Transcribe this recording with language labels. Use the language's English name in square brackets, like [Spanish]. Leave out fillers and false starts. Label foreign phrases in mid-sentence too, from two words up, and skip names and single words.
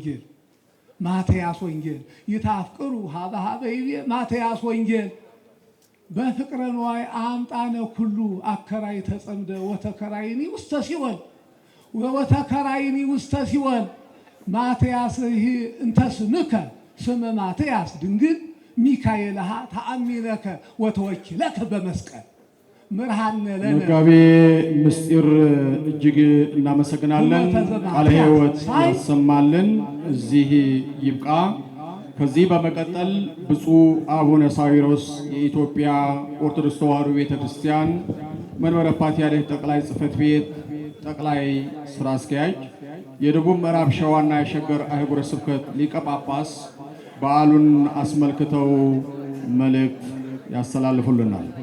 [Geez] ወንጌል ይታፍቅሩ ሀበ ይቤ ማትያስ ወንጌል በፍቅረ ነዋይ አምጣነ ኩሉ አከራይ ተጸምደ ወተከራይኒ ውስተ ሲወል ማትያስ እንተ ስምከ ስመ ማትያስ ድንግል ሚካኤልሃ ተአሚነከ ወተወኪለከ በመስቀል ምርሃነ ለነ [Amharic] መጋቤ ምስጢር እጅግ እናመሰግናለን። ቃለ ሕይወት ያሰማልን። እዚህ ይብቃ። ከዚህ በመቀጠል ብፁዕ አቡነ ሳዊሮስ የኢትዮጵያ ኦርቶዶክስ ተዋሕዶ ቤተክርስቲያን መንበረ ፓትርያርክ ጠቅላይ ጽሕፈት ቤት ጠቅላይ ስራ አስኪያጅ የደቡብ ምዕራብ ሸዋና የሸገር አህጉረ ስብከት ሊቀ ጳጳስ በዓሉን አስመልክተው መልእክት ያስተላልፉልናል።